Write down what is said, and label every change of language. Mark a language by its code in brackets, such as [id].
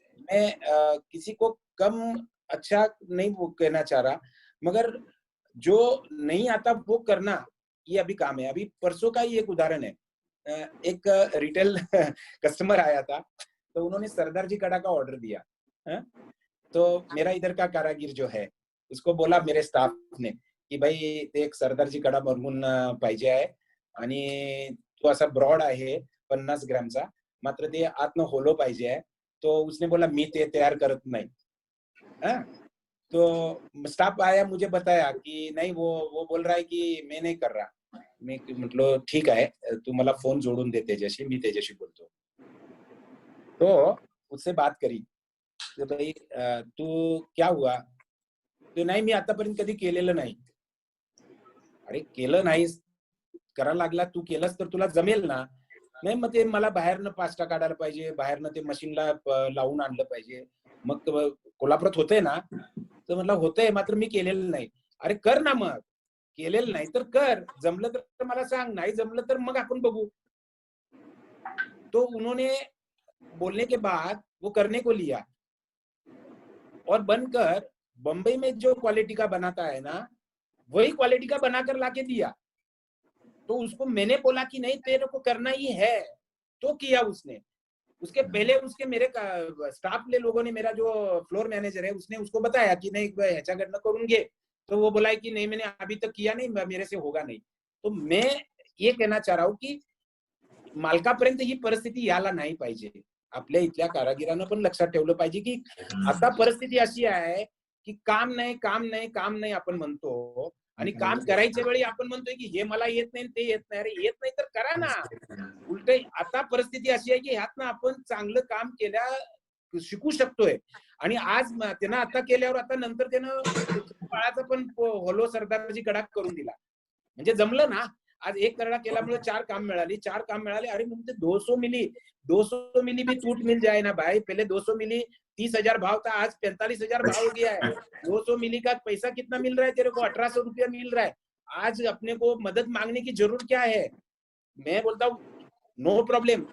[hi] मैं किसी को कम अच्छा नहीं वो कहना चाह रहा, मगर जो नहीं आता वो करना, ये अभी काम है। अभी परसों का ही एक उदाहरण है, एक रिटेल कस्टमर आया था, तो उन्होंने सरदार जी कड़ा का ऑर्डर दिया है, तो मेरा इधर का कारागिर जो है उसको बोला मेरे स्टाफ ने की [mr] भाई ते एक सरदारजी कडा बनवून पाहिजे आहे आणि तो असा ब्रॉड आहे 50 ग्रॅमचा, मात्र ते आतनं होलो पाहिजे आहे. [hi] तो उसने बोला [mr] मी ते तैयार करत नाही. हाँ? [hi] तो स्टाफ आया, मुझे बताया कि नहीं वो बोल रहा है कि मैं नहीं कर रहा. [mr] मी म्हटलं ठीक आहे, तू मला फोन जोडून दे त्याच्याशी, मी त्याच्याशी बोलतो. [hi] तो उससे बात करी की भाई तू क्या हुआ. [mr] तो नाही मी आतापर्यंत कधी केलेलं नाही. अरे केलं नाहीस, करायला लागला, तू केलंस तर तुला जमेल ना. नाही मग ते मला बाहेरनं पास्ता काढायला पाहिजे, बाहेरनं ते मशीनला लावून आणलं पाहिजे. मग कोल्हापुरात होतंय ना. तर म्हटलं होतंय, मात्र मी केलेलं नाही. अरे कर ना मग, केलेलं नाही तर कर, जमलं तर मला सांग, नाही जमलं तर मग आपण बघू. [hi] तो उन्होंने बोलने के बाद वो करने को लिया और बनकर बंबई में जो क्वालिटी का बनाता है ना, वही क्वालिटी का बनाकर लाके दिया. तो उसको मैंने बोला कि नहीं तेरे को करना ही है, तो किया उसने. उसके पहले उसके मेरे स्टाफ ले लोगों ने, मेरा जो फ्लोर मैनेजर है उसने उसको बताया कि नहीं [mr] ह्याच्याकडनं करून घे. [hi] तो वो बोला कि नहीं मैंने अभी तक किया नहीं, मेरे से होगा नहीं. तो मैं ये कहना चाह रहा हूँ की [mr] मालकापर्यंत ही परिस्थिती यायला नाही पाहिजे. आपल्या इथल्या कारागिरांना पण लक्षात ठेवलं पाहिजे की आता परिस्थिती अशी आहे की काम नाही आपण म्हणतो आणि काम करायच्या वेळी आपण म्हणतोय की हे मला येत नाही ते येत नाही. अरे येत नाही तर करा ना. उलट आता परिस्थिती अशी आहे की ह्यातनं आपण चांगलं काम केल्या शिकू शकतोय. आणि आज त्यानं आता केल्यावर आता नंतर त्यानं बाळाचा पण होलो सरदारजी कडाक करून दिला. म्हणजे जमलं ना. आज एक करडा केल्यामुळे 4 काम मिळाले. [hi] अरे मुझे 200 मिली भी टूट मिल जाए ना भाई. पहले 200 मिली 30,000 भाव था, आज 45,000 भाव हो गया है. 200 मिली का पैसा कितना मिल रहा है तेरे को? 1800 रुपया मिल रहा है. आज अपने को मदद मांगने की जरूरत क्या है? मैं बोलता हूँ नो प्रॉब्लम.